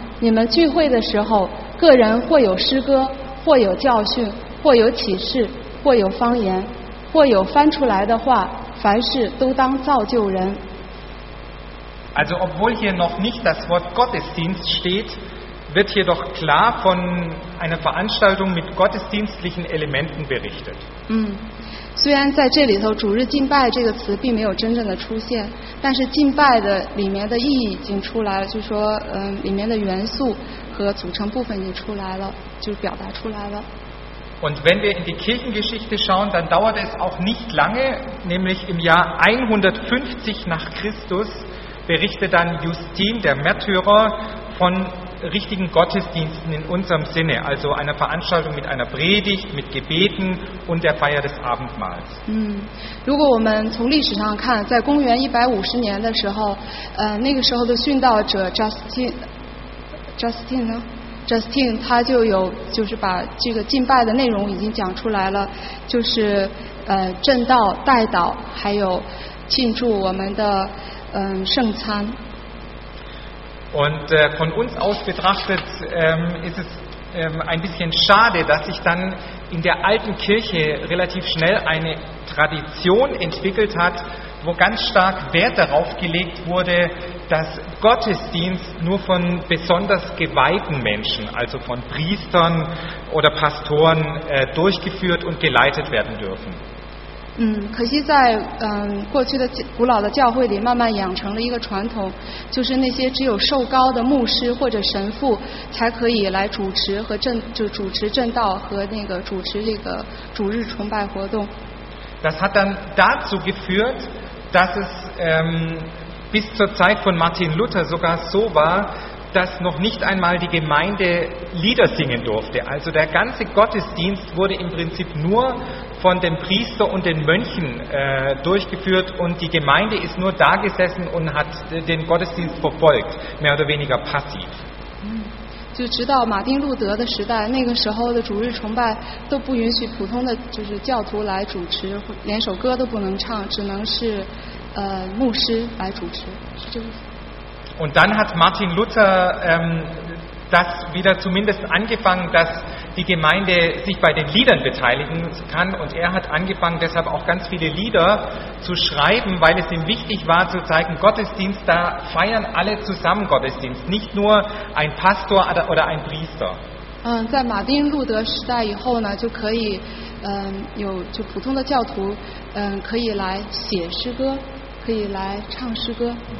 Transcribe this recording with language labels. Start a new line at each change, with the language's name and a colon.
Chinese: 你们聚会的时候，个人或有诗歌，或有教训，或有启示，或有方言，或有翻出来的话，凡事都当造就人。
German: Also, obwohl hier noch nicht das Wort Gottesdienst steht, wird hier doch klar von einer Veranstaltung mit gottesdienstlichen Elementen berichtet.
Chinese: 虽然在这里头主日敬拜这个词并没有真正的出现，但是敬拜的里面的意义已经出来了，就是说里面的元素和组成部分已经出来了，就表达出来了。
German: Und wenn wir in die Kirchengeschichte schauen, dann dauert es auch nicht lange, nämlich im Jahr 150 nach Christus berichtet dann Justin der Märtyrer von richtigen Gottesdiensten in unserem Sinne, also einer Veranstaltung mit einer Predigt, mit Gebeten und der Feier des Abendmahls.
Chinese: 如果我们从历史上看，在公元150年的时候，那个时候的殉道者 Justin 他就有就是把这个敬拜的内容已经讲出来了，就是正道、代祷，还有庆祝我们的圣餐。
German: Und von uns aus betrachtet ist es ein bisschen schade, dass sich dann in der alten Kirche relativ schnell eine Tradition entwickelt hat, wo ganz stark Wert darauf gelegt wurde, dass Gottesdienst nur von besonders geweihten Menschen, also von Priestern oder Pastoren durchgeführt und geleitet werden dürfen.
Chinese: 可惜在过去的古老的教会里慢慢养成了一个传统，就是那些只有受膏的牧师或者神父才可以来主持和正就主持正道和那个主持这个主日崇拜活动。
German: Das hat dann dazu geführt, dass es bis zur Zeit von Martin Luther sogar so war, dass noch nicht einmal die Gemeinde Lieder singen durfte. Also der ganze Gottesdienst wurde im Prinzip nur von dem Priester und den Mönchen durchgeführt und die Gemeinde ist nur da gesessen und hat den Gottesdienst verfolgt, mehr oder weniger passiv.
Chinese: 就直到马丁路德的时代，那个时候的主日崇拜都不允许普通的就是教徒来主持，连首歌都不能唱，只能是牧师来主持，是这个意思。
German: Und dann hat Martin Luther das wieder zumindest angefangen, dass die Gemeinde sich bei den Liedern beteiligen kann. Und er hat angefangen, deshalb auch ganz viele Lieder zu schreiben, weil es ihm wichtig war zu zeigen, Gottesdienst, da feiern alle zusammen Gottesdienst, nicht nur ein Pastor oder ein Priester.
Chinese: 在马丁路德时代以后呢，就可以有就普通的教徒可以来写诗歌，可以来唱诗歌。